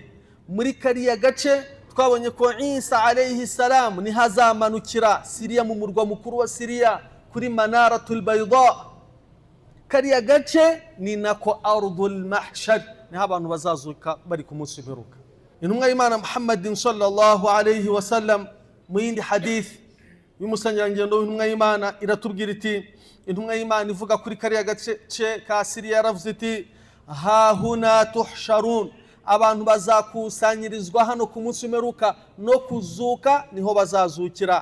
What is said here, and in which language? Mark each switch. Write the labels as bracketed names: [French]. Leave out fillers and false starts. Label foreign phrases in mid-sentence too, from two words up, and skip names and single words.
[Kinyarwanda] Muri kariya gace twabonye ko Isa [Arabic] عليه السلام [Kinyarwanda] ni hazamanukira Syria, mu murwa mukuru wa Syria, kuri Manaratul Bayda. Kariya gace ni nako [Arabic] أرض المحشر, [Kinyarwanda] niho abantu bazazuka bari ku munsi w'imperuka. Intumwa y'Imana Muhammadin [Arabic] صلى الله عليه وسلم [Kinyarwanda] mu yindi hadith y'umusangirangendo w'intumwa y'Imana iratubwira iti, intumwa y'Imana ivuga kuri kariya gace ka Syria yaravuze iti: [Arabic] ها هنا تحشرون, [Kinyarwanda] abantu bazakusanyirizwa hano ku munsi w'imperuka, no kuzuka niho bazazukira.